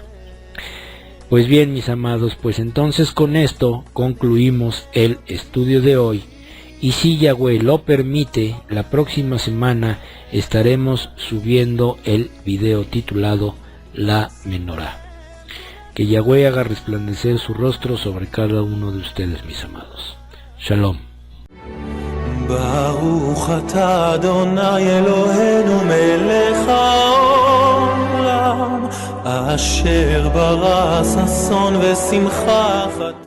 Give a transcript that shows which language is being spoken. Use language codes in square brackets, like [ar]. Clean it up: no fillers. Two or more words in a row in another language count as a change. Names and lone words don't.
[es] Pues bien, mis amados, pues entonces con esto concluimos el estudio de hoy, y si Yahweh lo permite, la próxima semana estaremos subiendo el video titulado La Menorá. Que Yahweh haga resplandecer su rostro sobre cada uno de ustedes, mis amados. Shalom. [he] ברוך אתה אדוני אלוהינו מלך העולם אשר ברא ששון ושמחה